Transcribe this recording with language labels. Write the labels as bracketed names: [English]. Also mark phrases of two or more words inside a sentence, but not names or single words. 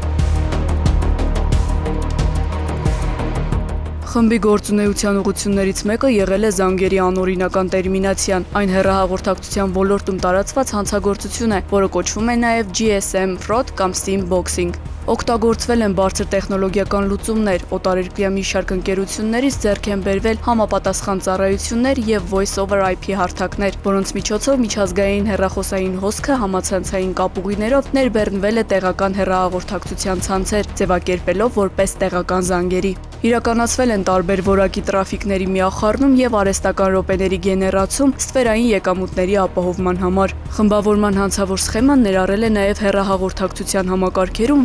[Armenian] Խմբի գործունեության ուղղություններից մեկը եղել է զանգերի անօրինական տերմինացիան, այն հեռահաղորդակցության ոլորտում տարածված հանցագործություն է, որը կոչվում է նաև [English] GSM fraud [Armenian] կամ [English] SIM boxing։ [Armenian] Օգտագործվել են բարձր տեխնոլոգիական լուծումներ, օտարերկրյա մի շարք ընկերություններից ձեռք են բերվել համապատասխան ծառայություններ եւ [English] voice over IP [Armenian] հարթակներ, որոնց միջոցով միջազգային հեռախոսային հոսքը համացանցային կապուղիներով ներբեռնվել է տեղական հեռահաղորդակցության ցանցեր, ձևակերպելով որպես տեղական զանգերի։ Իրականացվել են տարբեր որակի տրաֆիկների միախառնում եւ արհեստական րոպեների գեներացում ստվերային եկամուտների ապահովման համար։ Խմբավորման հանցավոր սխեման ներառել է նաեւ հեռահաղորդակցության համակարգերում